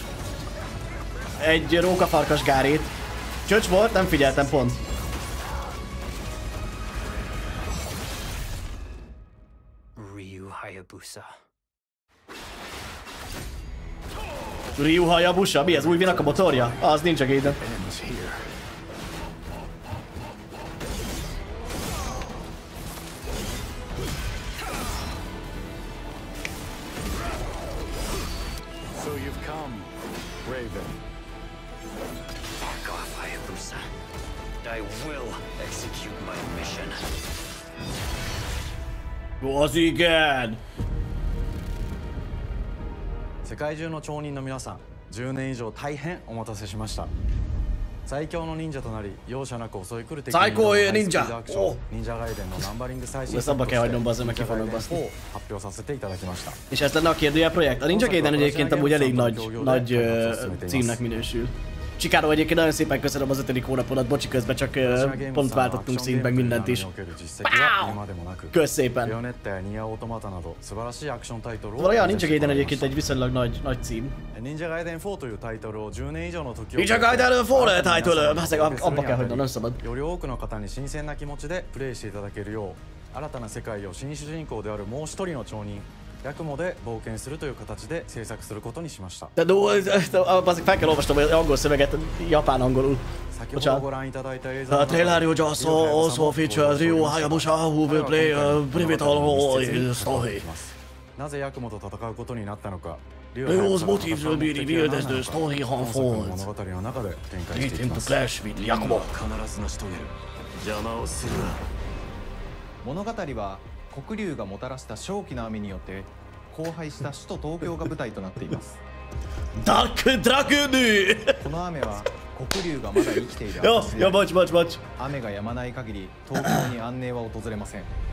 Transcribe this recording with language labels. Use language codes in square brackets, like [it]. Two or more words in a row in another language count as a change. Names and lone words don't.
[hu] Egy rókafarkas gárét. Csöcs volt, nem figyeltem pont. Ryu Hayabusa? Mi ez? Új vinak a motorja? Az Ninja Gaiden. [en] So you've come, Raven. Fuck off, Hayabusa. I will execute my mission. [hu] Az igen! [ja] 世界中の町人の皆さん、10年以上大変お待たせしました。最強の忍者となり、容赦なく襲い来る敵に挑むハイスピードアクション、忍者ガイデンのナンバリング最新作として、忍者ガイデン4を発表させていただきました。 [hu] És ez lenne a kérdőjel projekt. A Ninja Gaiden egyébként amúgy elég nagy címnek minősül. Csikáró, egyébként nagyon szépen köszönöm az 5. hónapodat, bocsi, közben csak pont váltottunk színt meg mindent is. Kösz szépen! Valójában Ninja Gaiden egyébként egy viszonylag nagy cím. [ja] Ninja Gaiden 4 というタイトルを10年以上の時を Ninja Gaiden 4 タイトル! [hu] Abba kell hagynom, nem szabad. [ja] より多くの方に新鮮な気持ちでプレイしていただけるよう新たな世界を新主人公であるもう一人の町人ヤクモで冒険するという形で制作することにしました。 [hu] De azért fel kell olvasnom az angol szöveget japán-angolul. [en] The trailer you just saw also features Ryu Hayabusa who will play a pivotal role in the story. [ja] なぜヤクモと戦うことになったのか。 [en] Ryu's motives will be revealed as the story unfolds. Lead him to clash with Yakumo. [ja] 物語は黒龍がもたらした正気の雨によって荒廃した首都東京が舞台となっています。ダークドラグヌこの雨は黒龍がまだ生きている雨が止まない限り東京に安寧は訪れません。